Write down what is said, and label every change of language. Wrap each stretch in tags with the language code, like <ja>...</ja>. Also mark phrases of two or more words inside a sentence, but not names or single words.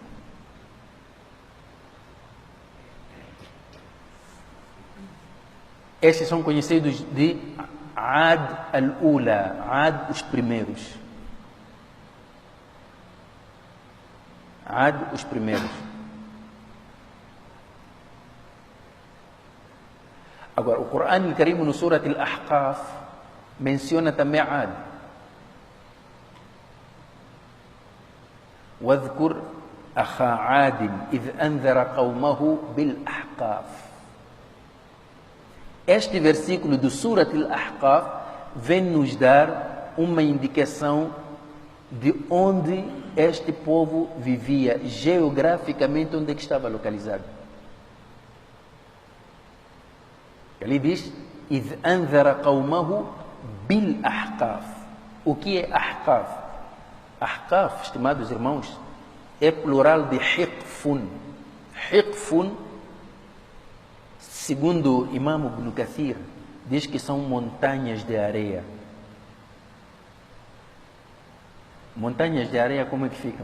<pt>Estes são conhecidos de Ad al-Ula, Ad os primeiros. Ad os primeiros. Agora, o Corão al-Karim no Surat al-Ahqaf menciona também Ad.</pt> <ar>واذكر أخا عاد إذ أنذر قومه بالأحقاف.</ar> <pt>Este versículo do Surat al-Ahqaf vem nos dar uma indicação de onde este povo vivia, geograficamente onde é que estava localizado. Ali diz,</pt> <ar>إذ أنذر قومه بالأحقاف.</ar> <pt>O que é Ahqaf? Ahqaf, estimados irmãos, é plural de Hiqfun. Hiqfun, segundo Imam Ibn Kathir, diz que são montanhas de areia. Montanhas de areia como é que ficam?</pt>